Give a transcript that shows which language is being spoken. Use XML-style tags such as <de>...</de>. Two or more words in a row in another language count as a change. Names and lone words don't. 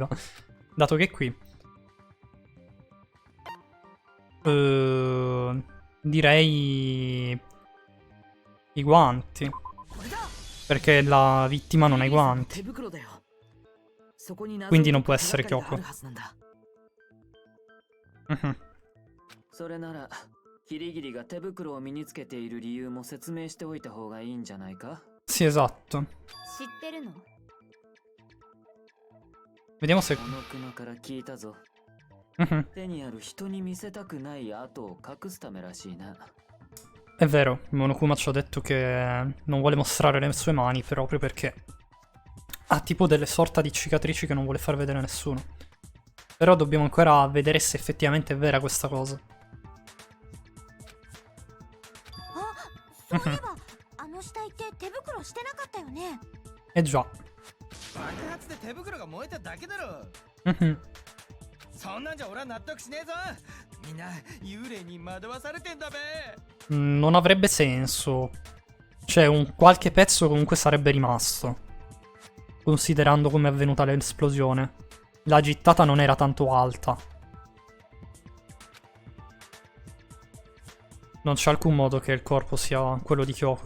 <it>Dato che è qui. Direi... i guanti. Perché la vittima non ha i guanti. Quindi non può essere Kyoko.</it> <ja>それならキリギリが手袋を身につけている理由も説明しておいた方がいいんじゃないか</ja> <it>Sì, esatto.</it> <ja>知ってるの？</ja> <it>Vediamo se...</it> <ja>このクマから聞いたぞ Mhm. 手にある人に見せたくない跡を隠すためらしいな</ja> <it>È vero, Monokuma ci ha detto che non vuole mostrare le sue mani proprio perché ha tipo delle sorta di cicatrici che non vuole far vedere a nessuno. Però dobbiamo ancora vedere se effettivamente è vera questa cosa.</it> <ja>あ、そういえばあの死体って手袋してなかったよね。</ja> <it>Eh già.</it> <ja>爆発で手袋が燃えただけだろ Mhm. そんなんじゃ俺は納得しねえぞみんな幽霊に惑わされてんだべ</ja> <it>Non avrebbe senso. Cioè, un qualche pezzo comunque sarebbe rimasto. Considerando come è avvenuta l'esplosione. La gittata non era tanto alta. Non c'è alcun modo che il corpo sia quello di Kyoko.</it>